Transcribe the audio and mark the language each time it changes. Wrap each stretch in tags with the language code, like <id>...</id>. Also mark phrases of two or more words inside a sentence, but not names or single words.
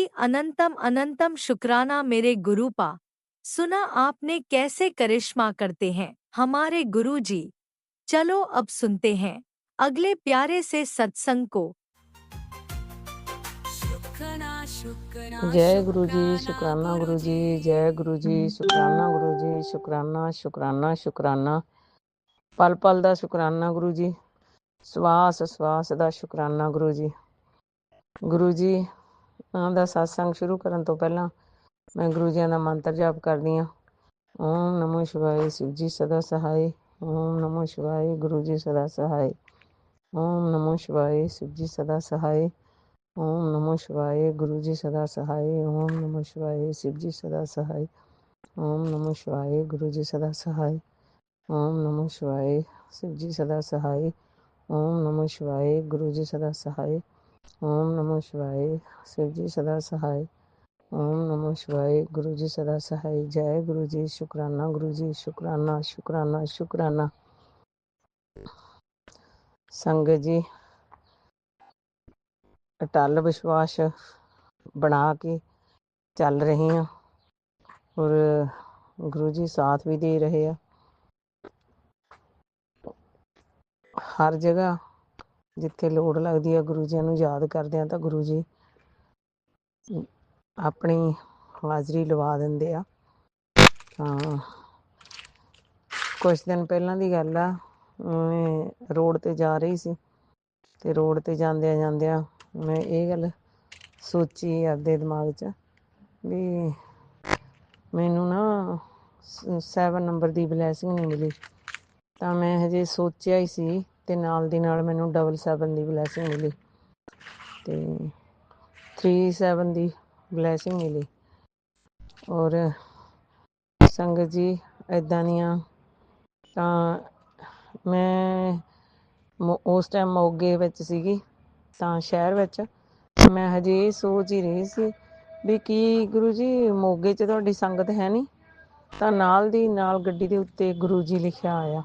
<hi>अनंतम अनंतम शुक्राना मेरे गुरुपा। सुना आपने कैसे करिश्मा करते हैं हमारे गुरुजी। चलो अब सुनते हैं अगले प्यारे से सत्संग को। शुक्राना शुक्राना जय गुरु जी, शुक्राना शुक्राना गुरु गुरुजी। जी, जय गुरु जी, शुक्राना गुरु जी, शुक्राना शुक्राना शुक्राना,</hi> <pa>ਪਲ ਪਲ ਦਾ ਸ਼ੁਕਰਾਨਾ ਗੁਰੂ ਜੀ, ਸਵਾਸ ਸਵਾਸ ਦਾ ਸ਼ੁਕਰਾਨਾ ਗੁਰੂ ਜੀ। ਗੁਰੂ ਜੀ ਦਾ ਸਤਸੰਗ ਸ਼ੁਰੂ ਕਰਨ ਤੋਂ ਪਹਿਲਾਂ ਮੈਂ ਗੁਰੂ ਜੀਆਂ ਦਾ ਮੰਤਰ ਜਾਪ ਕਰਦੀ ਹਾਂ।</pa> <hi>ओम नमो शिवाए, शिव जी सदा सहाय। ओम नमो शिवाय, गुरु जी सदा सहाय। ओम नमो शिवाय, शिव जी सदा सहाय। ओम नमो शिवाय, गुरु जी सदा सहाय। ओम नमो शिवाय, शिव जी सदा सहाय। ओम नमो शिवाय, गुरु जी सदा सहाय। ओम नमो शिवाय, शिव जी सदा सहाय। ओम नमो शिवाय, गुरु जी सदा सहाय। ओम नमो शिवाय, शिव जी सदा सहाय। ओम नमो शिवाय, गुरु जी सदा सहाय। जय गुरु जी, शुक्राना गुरु जी, शुक्राना शुक्राना शुक्राना। संगत जी, अटल विश्वास बना के चल रहे हैं और गुरु जी साथ भी दे रहे हैं। हर जगह</hi> <pa>ਜਿਥੇ ਲੋੜ</pa> <hi>लगती है गुरु जी नूं याद करते हैं तो गुरु जी अपनी हाज़री</hi> <pa>ਲਵਾ ਦਿੰਦੇ ਆ। ਕੁਛ ਦਿਨ ਪਹਿਲਾਂ ਦੀ ਗੱਲ ਆ, ਮੈਂ ਰੋਡ ਤੇ ਜਾ ਰਹੀ ਸੀ ਤੇ ਰੋਡ ਤੇ ਜਾਂਦੀਆਂ ਜਾਂਦੀਆਂ ਮੈਂ ਏ ਗੱਲ ਸੋਚੀ ਆਪਦੇ ਦਿਮਾਗ ਚ ਭੀ ਮੈਨੂ ਨਾ 7 ਨੰਬਰ ਦੀ ਬਲੈਸਿੰਗ ਨਹੀਂ ਮਿਲੀ। ਤੋ ਮੈਂ ਹਜੇ ਸੋਚਿਆ ਹੀ ਸੀ ਤੇ ਨਾਲ ਦੀ ਨਾਲ ਮੈਨੂੰ 7 ਦੀ ਬਲੈਸਿੰਗ ਮਿਲੀ ਤੇ 3 ਦੀ ਬਲੈਸਿੰਗ ਮਿਲੀ। ਔਰ ਸੰਗਤ ਜੀ ਇੱਦਾਂ ਦੀਆਂ ਤਾਂ ਮੈਂ ਉਸ ਟਾਈਮ ਮੋਗੇ ਵਿੱਚ ਸੀਗੀ, ਤਾਂ ਸ਼ਹਿਰ ਵਿੱਚ ਮੈਂ ਹਜੇ ਇਹ ਸੋਚ ਹੀ ਰਹੀ ਸੀ ਵੀ ਕੀ ਗੁਰੂ ਜੀ ਮੋਗੇ 'ਚ ਤੁਹਾਡੀ ਸੰਗਤ ਹੈ ਨਹੀਂ, ਤਾਂ ਨਾਲ ਦੀ ਨਾਲ ਗੱਡੀ ਦੇ ਉੱਤੇ ਗੁਰੂ ਜੀ ਲਿਖਿਆ ਆਇਆ।</pa>